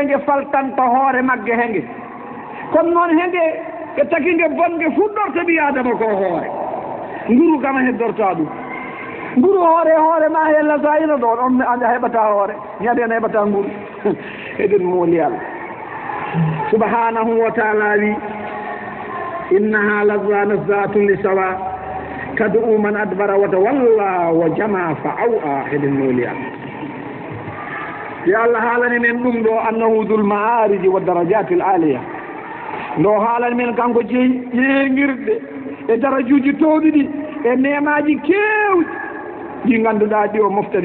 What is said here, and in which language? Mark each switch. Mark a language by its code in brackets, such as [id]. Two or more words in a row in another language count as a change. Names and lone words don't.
[ff] nge faltanta hoore magge henge kono noon henge ɓe taki nge bonge fuɗɗorto ɓi adama ko hoore nguru kama heddorta ɗum nguru hoore ma hella so ayino ɗo on a heɓata hoore ñade en heɓata nguru eɗen mooli Allah [ar] سبحانه وتعالى wi إنها لظى نزاعة للشوى تدعو من أدبر وتولى وجمع فأوعى heɗen [ff] mooli Allah yo Allah haalani men ɗum ɗo [ar] أنه ذو المعارج والدرجات العلى [ff] ndo haalani men kanko jeeŋirɗe e darajuji towɗi ɗi e nemaji kewɗi ɗi ngannduɗaa ɗi o moftani